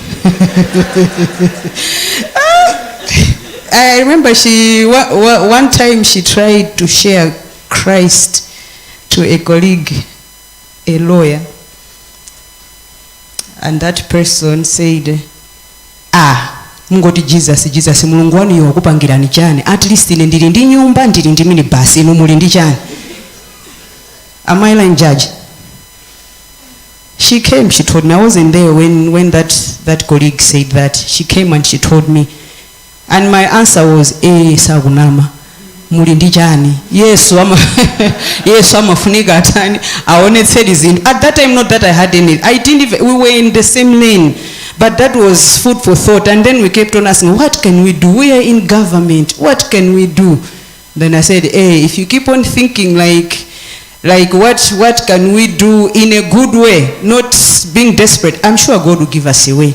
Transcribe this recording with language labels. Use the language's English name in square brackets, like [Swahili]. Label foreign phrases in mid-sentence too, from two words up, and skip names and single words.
[English] I remember one time she tried to share Christ to a colleague, a lawyer. And that person said, [Nyanja] mungoti Jesus mulungu wanu yokupangirani chani, [English] at least [Nyanja] ine ndili ndi nyumba, ndili ndi minibus, inu muli ndi chani. [English] Am I lying, Judge? She came, she told me. I wasn't there when that colleague said that. She came and she told me. And my answer was, [Nyanja] sagunama. Muli ndi chani. Yes, amafunika atani. [English] I only said is in. At that time, not that I had any. I didn't even, we were in the same lane. But that was food for thought. And then we kept on asking, what can we do? We are in government. What can we do? Then I said, if you keep on thinking like what can we do in a good way, not being desperate, I'm sure God will give us a way.